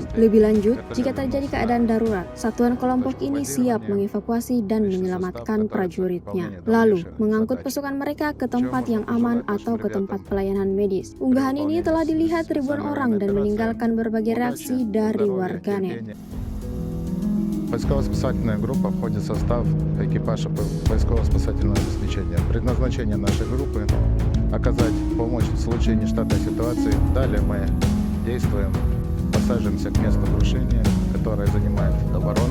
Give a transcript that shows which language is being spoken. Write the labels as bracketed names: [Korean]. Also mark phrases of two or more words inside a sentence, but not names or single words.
[Indonesian] Lebih lanjut, jika terjadi keadaan darurat, satuan kelompok ini siap mengevakuasi dan menyelamatkan prajuritnya, lalu mengangkut pasukan mereka ke tempat yang aman atau ke tempat pelayanan medis. Unggahan ini telah dilihat ribuan orang dan meninggalkan berbagai reaksi dari warganet. [Russian] Поисково-спасательная группа входит в состав экипажа поисково-спасательного обеспечения. Предназначение нашей группы – оказать помощь в случае нештатной ситуации. Далее мы действуем, подсаживаемся к месту крушения, которое занимает оборону.